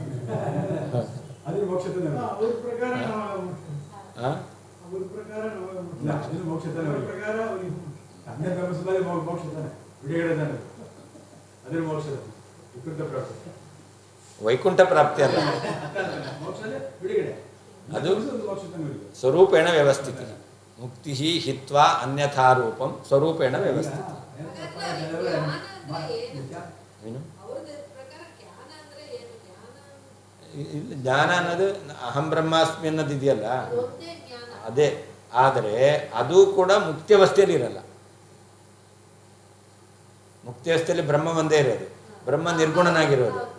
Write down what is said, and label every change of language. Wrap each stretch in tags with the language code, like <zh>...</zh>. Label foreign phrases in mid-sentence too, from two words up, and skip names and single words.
<kn>ವೈಕುಂಠ ಪ್ರಾಪ್ತಿ ಅಲ್ಲ, ಅದು</kn> <sa>ಸ್ವರೂಪೇಣ ವ್ಯವಸ್ಥಿತ. ಮುಕ್ತಿ ಹಿತ್ವಾ ಅನ್ಯಥಾ ರೂಪಂ ಸ್ವರೂಪೇಣ ವ್ಯವಸ್ಥಿತ.</sa> <kn>ಏನು ಜ್ಞಾನ ಅನ್ನೋದು</kn> <sa>ಅಹಂ ಬ್ರಹ್ಮಾಸ್ಮಿ</sa> <kn>ಅನ್ನೋದು ಇದೆಯಲ್ಲ, ಅದೇ. ಆದರೆ ಅದು ಕೂಡ ಮುಕ್ತಿಯವಸ್ಥೆಯಲ್ಲಿ ಇರಲ್ಲ. ಮುಕ್ತಿಯವಸ್ಥೆಯಲ್ಲಿ ಬ್ರಹ್ಮ ಒಂದೇ ಇರೋದು, ಬ್ರಹ್ಮ ನಿರ್ಗುಣನಾಗಿರೋದು.</kn>